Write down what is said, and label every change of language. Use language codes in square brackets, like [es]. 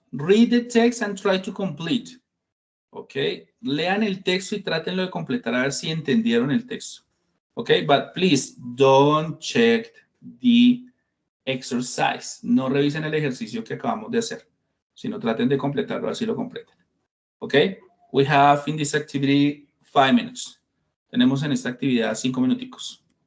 [en] Read the text and try to complete. ¿Ok? [es] Lean el texto y trátenlo de completar a ver si entendieron el texto. ¿Ok? [en] But please, don't check the exercise. [es] No revisen el ejercicio que acabamos de hacer, sino traten de completarlo, así lo completen. ¿Ok? [en] We have in this activity 5 minutes. [es] Tenemos en esta actividad 5 minuticos.